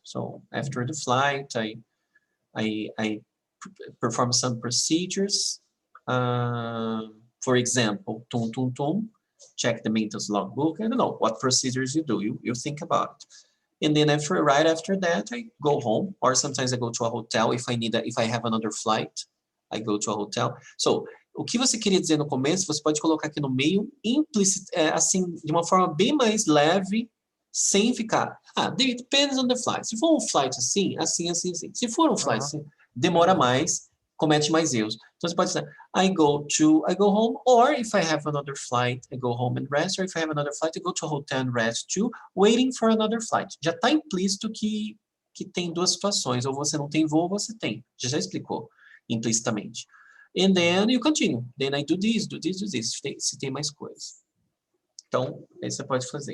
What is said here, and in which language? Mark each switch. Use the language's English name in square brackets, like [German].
[English] So after the flight, I perform some procedures. For example, check the maintenance logbook. I don't know what procedures you do. You think about it. And then right after that, I go home, or sometimes I go to a hotel if I have another flight, I go to a hotel. [Portuguese] So, o que você queria dizer no começo, você pode colocar aqui no meio, implícito, assim, de uma forma bem mais leve, sem ficar, [English] depends on the flight. [Portuguese] Se for um flight assim. Se for um flight assim, demora mais, comete mais erros. Então você pode dizer, [English] I go home, or if I have another flight, I go home and rest, or if I have another flight, I go to a hotel and rest too, waiting for another flight. [Portuguese] Já está implícito que tem duas situações, ou você não tem voo, ou você tem. Já explicou implicitamente. [English] And then you continue. Then I do this, [Portuguese] se tem mais coisas. Então, aí você pode fazer.